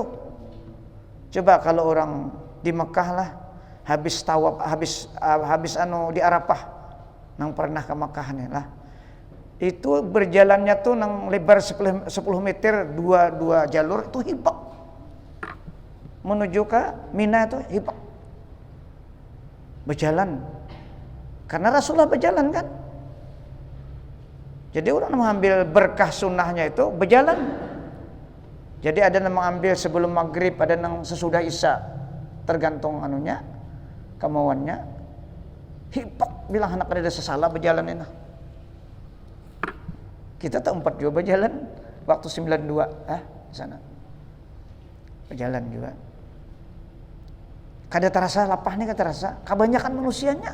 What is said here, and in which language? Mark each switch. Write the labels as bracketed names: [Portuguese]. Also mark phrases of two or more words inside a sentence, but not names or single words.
[Banjar] Coba kalau orang di Mekah lah, habis tawaf, habis di Arafah, nang pernah ke Mekah nih lah, itu berjalannya tuh nang lebar 10 meter, dua jalur, itu hibak menuju ke Mina, itu hibak berjalan karena Rasulullah berjalan kan. [Indonesian] Jadi orang mengambil berkah sunnahnya itu berjalan. Jadi ada yang mengambil sebelum maghrib, ada yang sesudah isya, tergantung anunya, kemauannya. [Banjar] Hibak bilang anak ada sesalah berjalan ini. [Indonesian] Kita tak 4 juga berjalan waktu 92 di sana. Berjalan juga. [Banjar] Kada terasa lapah nih, kada terasa. Kebanyakan manusianya.